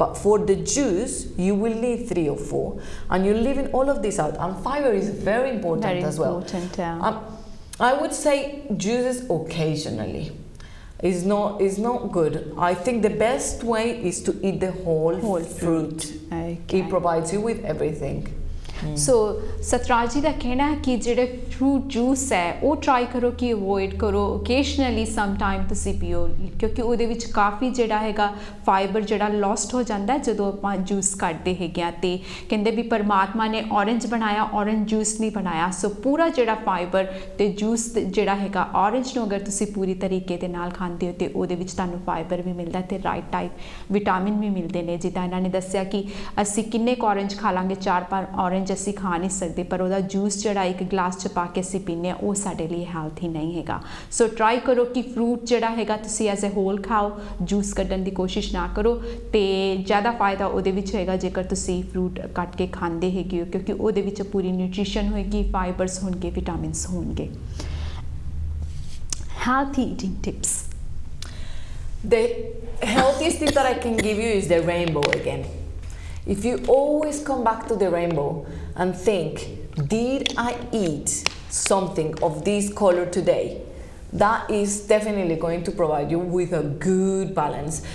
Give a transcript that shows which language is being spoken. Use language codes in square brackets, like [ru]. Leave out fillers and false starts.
[en] But for the juice, you will need 3 or 4, and you're leaving all of this out. And fiber is very important as well. Very important, yeah. I would say juices occasionally is not good. I think the best way is to eat the whole fruit. Okay. It provides you with everything. [pa] सो सतराज जी का कहना है कि जेडे fruit juice है वो try करो कि avoid करो ओकेजनली सम टाइम तुसी पियो क्योंकि ਉਹਦੇ ਵਿੱਚ ਕਾਫੀ ਜਿਹੜਾ ਹੈਗਾ ਫਾਈਬਰ ਜਿਹੜਾ ਲੌਸਟ ਹੋ ਜਾਂਦਾ ਹੈ ਜਦੋਂ ਆਪਾਂ ਜੂਸ ਕੱਢਦੇ ਹੈਗੇ ਆ ਤੇ ਕਹਿੰਦੇ ਵੀ ਪਰਮਾਤਮਾ ਨੇ ਔਰੰਜ ਬਣਾਇਆ ਔਰੰਜ ਜੂਸ ਨਹੀਂ ਬਣਾਇਆ ਸੋ ਪੂਰਾ ਜਿਹੜਾ ਫਾਈਬਰ ਤੇ ਜੂਸ ਜਿਹੜਾ ਹੈਗਾ ਔਰੰਜ ਨੂੰ ਅਗਰ ਤੁਸੀਂ ਪੂਰੀ ਤਰੀਕੇ ਦੇ ਨਾਲ ਖਾਂਦੇ ਹੋ ਤੇ ਉਹਦੇ ਵਿੱਚ ਤੁਹਾਨੂੰ ਫਾਈਬਰ ਵੀ ਮਿਲਦਾ ਤੇ ਰਾਈਟ ਟਾਈਪ ਵਿਟਾਮਿਨ ਵੀ ਮਿਲਦੇ ਨੇ ਜਿੱਦਾਂ ਇਹਨਾਂ ਨੇ ਦੱਸਿਆ ਕਿ ਅਸੀਂ ਕਿੰਨੇ ਕੁ ਔਰੰਜ ਖਾ ਲਾਂਗੇ 4-5 ਔਰੰਜ ਅਸੀਂ ਖਾ ਨਹੀਂ ਸਕਦੇ ਪਰ ਉਹਦਾ ਜੂਸ ਜਿਹੜਾ ਇੱਕ ਗਲਾਸ 'ਚ ਪਾ ਕੇ ਅਸੀਂ ਪੀਂਦੇ ਹਾਂ ਉਹ ਸਾਡੇ ਲਈ ਹੈਲਥੀ ਨਹੀਂ ਹੈਗਾ ਸੋ ਟਰਾਈ ਕਰੋ ਕਿ ਫਰੂਟ ਜਿਹੜਾ ਹੈਗਾ ਤੁਸੀਂ ਐਜ਼ ਅ ਹੋਲ ਖਾਓ ਜੂਸ ਕੱਢਣ ਦੀ ਕੋਸ਼ਿਸ਼ ਨਾ ਕਰੋ ਤੇ ਜ਼ਿਆਦਾ ਫਾਇਦਾ ਉਹਦੇ ਵਿੱਚ ਹੋਏਗਾ ਜੇਕਰ ਤੁਸੀਂ ਫਰੂਟ ਕੱਟ ਕੇ ਖਾਂਦੇ ਹੈਗੇ ਹੋ ਕਿਉਂਕਿ ਉਹਦੇ ਵਿੱਚ ਪੂਰੀ ਨਿਊਟ੍ਰੀਸ਼ਨ ਹੋਏਗੀ ਫਾਈਬਰਸ ਹੋਣਗੇ ਵਿਟਾਮਿਨਸ ਹੋਣਗੇ [en] healthy eating tips. The healthiest tip that I can give you is the rainbow again. If you always come back to the rainbow and think, did I eat something of this color today? That is definitely going to provide you with a good balance.